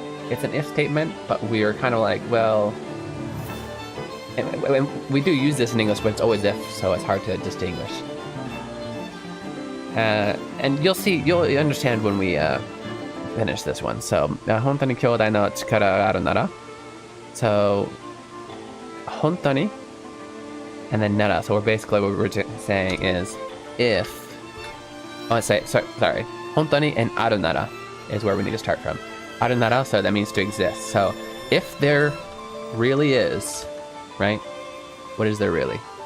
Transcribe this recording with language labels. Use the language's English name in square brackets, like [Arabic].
[English] It's an if statement, but we are kind of like, well, and we do use this in English, but it's always if, so it's hard to distinguish. And you'll understand when we finish this one. [Japanese] So, 本当に兄弟の力があるなら. So, [English] hontoni, and then nara. So we're basically what we're saying is if. Oh, sorry. Hontoni and aru nara is where we need to start from. Aru nara, so that means to exist. So if there really is, right? What is there really?